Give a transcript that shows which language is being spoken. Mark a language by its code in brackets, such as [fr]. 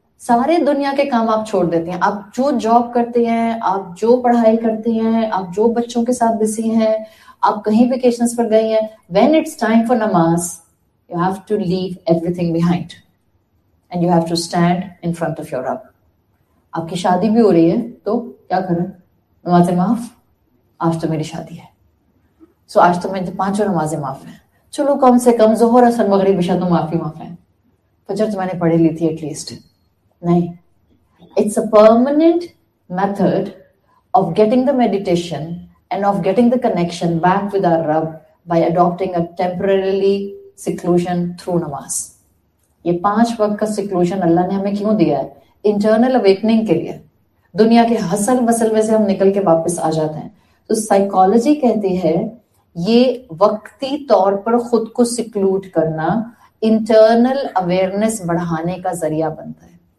[ur] سارے دنیا کے کام آپ چھوڑ دیتے ہیں. آپ جو جاب کرتے ہیں, آپ جو پڑھائی کرتے ہیں, آپ جو بچوں کے ساتھ بزی ہیں, آپ کہیں ویکیشنز پر گئی ہیں, [en] when it's time for namaz you have to leave everything behind and you have to stand in front of your Rabb. [ur] آپ کی شادی بھی ہو رہی ہے تو کیا کریں, نمازیں معاف, آج تو میری شادی ہے, سو آج تو میری 5 نمازیں معاف ہیں. چلو کم سے کم ظہر اثر مغرب عشاء تو معاف ہیں. فجر تو میں نے پڑھی لی تھی ایٹ لیسٹ. نہیں, [en] it's a permanent method of getting the meditation and of getting the connection back with our Rabb by adopting a temporarily seclusion through namaz. [ur] یہ 5 وقت کا سیکلوشن اللہ نے ہمیں کیوں دیا ہے؟ انٹرنل اویکننگ کے لیے. دنیا کے حسل وسل میں سے ہم نکل کے واپس آ جاتے ہیں. تو سائیکالوجی کہتی ہے یہ وقتی طور پر خود کو سیکلوڈ کرنا انٹرنل اویئرنیس بڑھانے کا ذریعہ بنتا ہے.